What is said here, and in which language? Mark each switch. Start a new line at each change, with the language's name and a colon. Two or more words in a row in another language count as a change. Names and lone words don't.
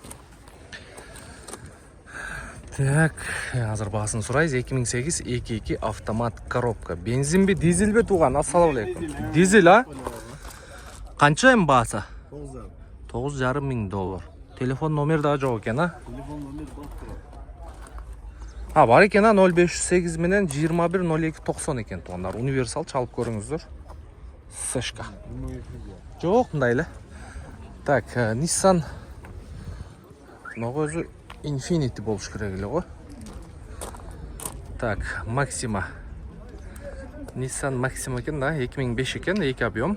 Kyrgyz: Так, азыр баасын сурайбыз. 2008 22 автомат коробка. Бензинби, дизельби туган?
Arabic: السلام عليكم.
Kyrgyz: Дизель, а? Канча эми баасы? $9,5 миң. Телефон номер да жок экен, а? Телефон номер бар. Бар екен, 0508 менен 21 02 90 екен тугандар. Универсал чалып көрүңүздөр. Сэшка. Жок, мындай эле. Так, Nissan өзү Infiniti болуш керек эле го. Так, Maxima. Nissan Maxima экен да, 2005 экен, 2 объем.